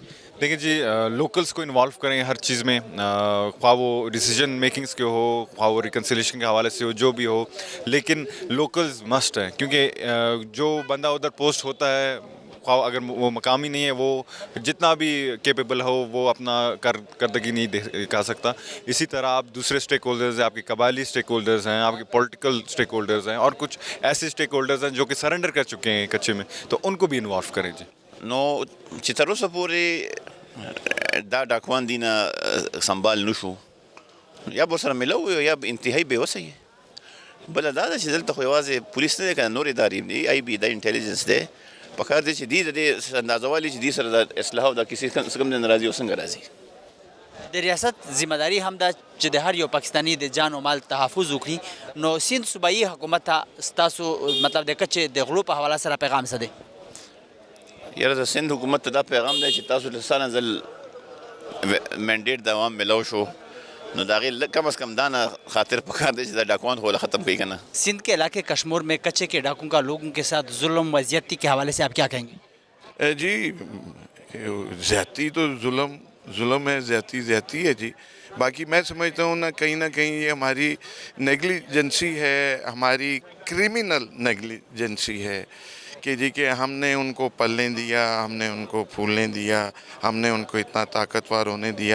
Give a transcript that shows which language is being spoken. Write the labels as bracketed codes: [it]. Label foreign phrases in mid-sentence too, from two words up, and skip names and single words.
[ur] دیکھیں جی، لوکلز کو انوالو کریں ہر چیز میں، خواہ وہ [en] decision makings [ur] کے ہو، خواہ وہ ریکنسیلیشن کے حوالے سے ہو، جو بھی ہو، لیکن [en] locals must [ur] ہیں، کیونکہ جو بندہ ادھر پوسٹ ہوتا ہے، خواہ اگر وہ مقامی نہیں ہے، وہ جتنا بھی کیپیبل ہو وہ اپنا کردگی نہیں دکھا سکتا۔ اسی طرح آپ دوسرے اسٹیک ہولڈرز ہیں، آپ کے قبائلی اسٹیک ہولڈرز ہیں، آپ کے [en] political stakeholders [ur] ہیں، اور کچھ ایسے اسٹیک ہولڈرز ہیں جو کہ سرنڈر کر چکے ہیں کچے میں، تو ان کو بھی انوالو کریں۔ جی، [ps] نو چې تر اوسه پورې دا ډاکوان دي نه سنبال نشو، یا به ورسره ملو وي یا انتهایي بېوسه یې. بله دا ده چې دلته خو یوازې پولیس نه دی، که نور ادارې دي، آی بي دا انټیلیجنس دی، پکار دی چې دوی د دې اندازه والي چې دوی سره د اصلاح او دا کیسې څه کوم نه راځي او څنګه راځي. د ریاست ذمہ داری هم ده چې د هر یو پاکستاني د جان او مال تحفظ وکړي، نو سند صوبایي حکومت ته ستاسو مطلب د کچې د غلو په حواله سره پیغام څه دی؟ یاره د سند حکومت ته دا پیغام دی چې تاسو له سره ځل منډیټ د عوام ملو شو نو د هغې کم از کم دا نه خاطر پکار دی چې دا ډاکوان خو ختم کړي که نه. [ur] سندھ کے علاقے کشمور میں کچے کے ڈاکوں کا لوگوں کے ساتھ ظلم و زیادتی کے حوالے سے آپ کیا کہیں گے؟ جی زیادتی تو ظلم ہے، زیادتی ہے جی. باقی میں سمجھتا ہوں نہ کہیں یہ ہماری نیگلیجنسی ہے، ہماری [en] criminal negligence [ur] ہے کہ جی کہ ہم نے ان کو پلنے دیا، ہم نے ان کو پھولنے دیا، ہم نے ان کو اتنا طاقتور ہونے دیا.